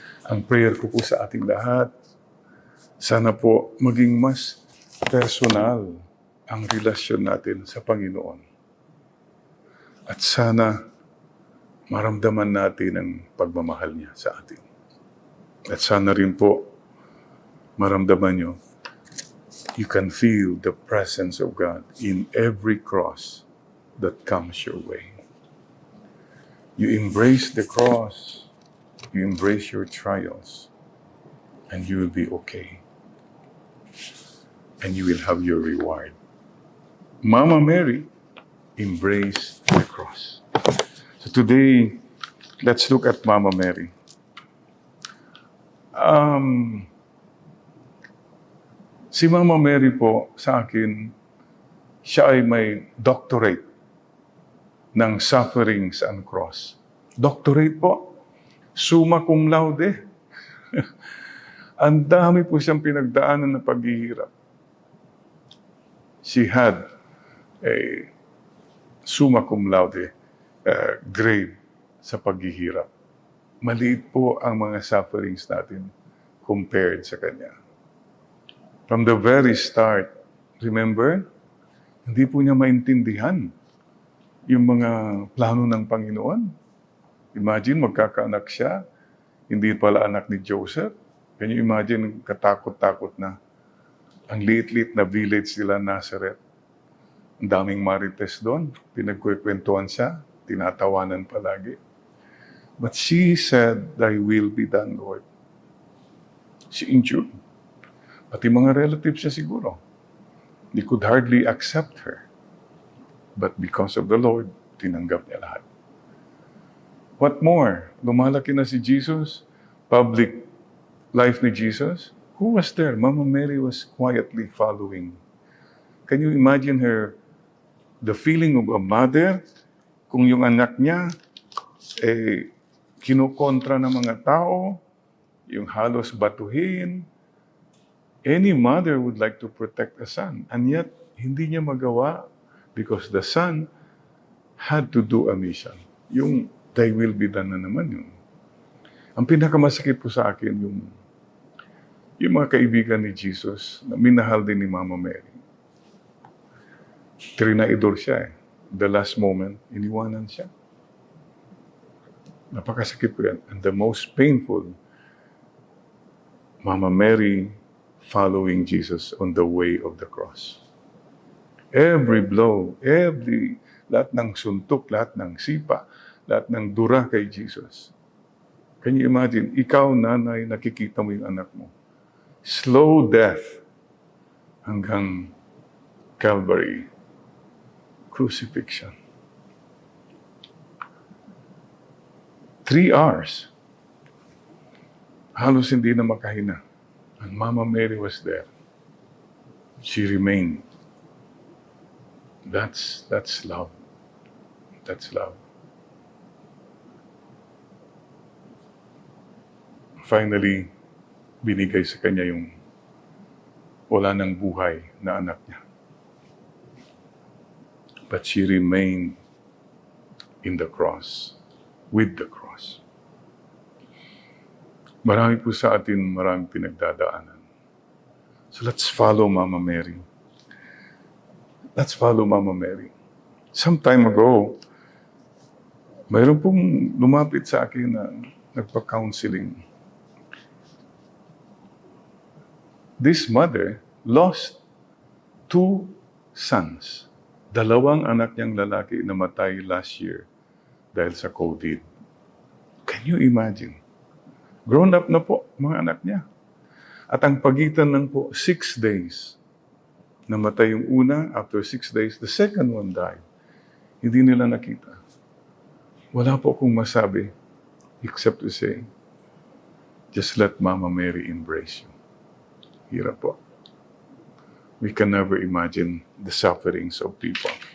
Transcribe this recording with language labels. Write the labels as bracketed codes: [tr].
[tl] Ang prayer ko po sa ating lahat, sana po maging mas personal ang relasyon natin sa Panginoon. At sana maramdaman natin ang pagmamahal niya sa atin. At sana rin po maramdaman nyo, [en] you can feel the presence of God in every cross that comes your way. You embrace the cross, you embrace your trials, and you will be okay. And you will have your reward. Mama Mary embraced the cross. So today, let's look at Mama Mary. [tl] Si Mama Mary po, sa akin, siya ay may doctorate ng [en] sufferings and cross. [tl] Doctorate po. Summa cum laude. Ang dami po siyang pinagdaanan na paghihirap. [en] She had a summa cum laude grade [tl] sa paghihirap. Maliit po ang mga sufferings natin compared sa kanya. [en] From the very start, remember, [tl] hindi po niya maintindihan yung mga plano ng Panginoon. Imagine, magkakaanak siya, hindi pala anak ni Joseph. [en] Can you imagine, [tl] katakot-takot na. Ang liit-liit na village nila, Nazareth. Ang daming marites doon. Pinagkukwentuhan siya, tinatawanan palagi. [en] But she said, "Thy will be done, Lord." She endured. [tl] Pati mga relatives niya siguro, [en] they could hardly accept her. But because of the Lord, [tl] tinanggap niya lahat. [en] What more? [tl] Lumalaki na si Jesus, [en] public life ni Jesus. Who was there? Mama Mary was quietly following. Can you imagine her, the feeling of a mother, [tl] kung yung anak niya, kinukontra ng mga tao, yung halos batuhin. [en] Any mother would like to protect a son. And yet, [tl] hindi niya magawa [en] because the son had to do a mission. [tl] Yung [en] thy will be done [tl] na naman yun. Ang pinakamasakit po sa akin, yung mga kaibigan ni Jesus, na minahal din ni Mama Mary. Trinaidor siya eh. [en] The last moment, [tl] iniwanan siya. Napakasakit po yan. [en] And the most painful, Mama Mary following Jesus on the way of the cross. Every blow, [tl] lahat ng suntok, lahat ng sipa, lahat ng dura kay Jesus. [en] Can you imagine, [tl] ikaw, nanay, nakikita mo yung anak mo. [en] Slow death [tl] hanggang Calvary, crucifixion. 3 hours. Halos hindi na makahinga. [en] And Mama Mary was there. She remained. That's love. That's love. [tl] Finally, binigay sa kanya yung wala ng buhay na anak niya. [en] But she remained in the cross, with the cross. [tl] Marami po sa atin, maraming pinagdadaanan. So let's follow Mama Mary. [en] Let's follow Mama Mary. Some time ago, [tl] mayroon pong lumapit sa akin na nagpa-counseling. [en] This mother lost 2 sons. [tl] 2 anak niyang lalaki namatay [en] last year [tl] dahil sa COVID. [en] Can you imagine? Grown up [tl] na po, mga anak niya. At ang pagitan lang po, 6 days. Namatay yung una, [en] after 6 days, the second one died. [tl] Hindi nila nakita. Wala po akong masabi, [en] except to say, just let Mama Mary embrace you. [tl] Hirap po. [en] We can never imagine the sufferings of people.